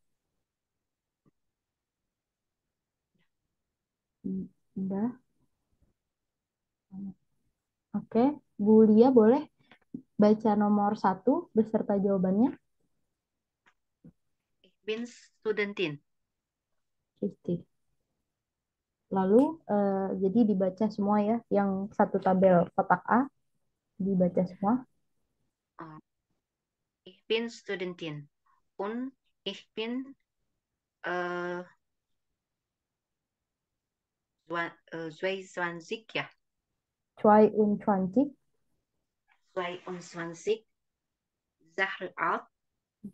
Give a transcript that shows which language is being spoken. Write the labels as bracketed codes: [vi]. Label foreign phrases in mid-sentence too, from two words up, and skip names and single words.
[id] Sudah. Oke, Bulia boleh baca nomor 1 beserta jawabannya. [de] Ich bin Studentin. [id] Kristi. Lalu, jadi dibaca semua ya, yang satu tabel kotak A, dibaca semua. [de] Oh. Ich bin Studentin. Und ich bin äh, 22 ya. 22 22 Jahre alt. Ich